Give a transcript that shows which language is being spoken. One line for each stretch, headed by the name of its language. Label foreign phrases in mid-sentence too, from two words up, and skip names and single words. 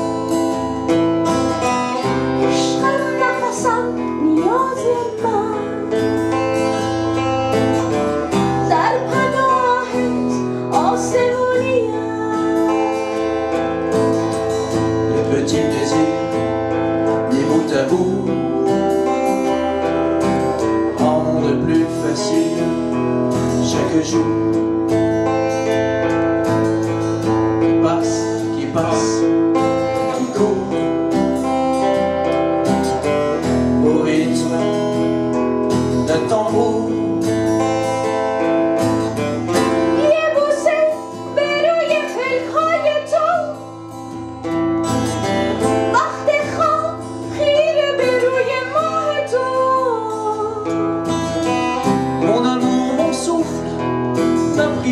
Persian: عشقم نفسم نیاز من در پناهت آسمونیم
French: Les petits plaisirs, mis bout à bout, rendent plus facile chaque jour qui passe, qui court au rythme d'un tambour.
Persian: یه بوسه به روی پلکای تو وقت خواب خیره به روی ماه تو
French: Mon amour, mon souffle, ma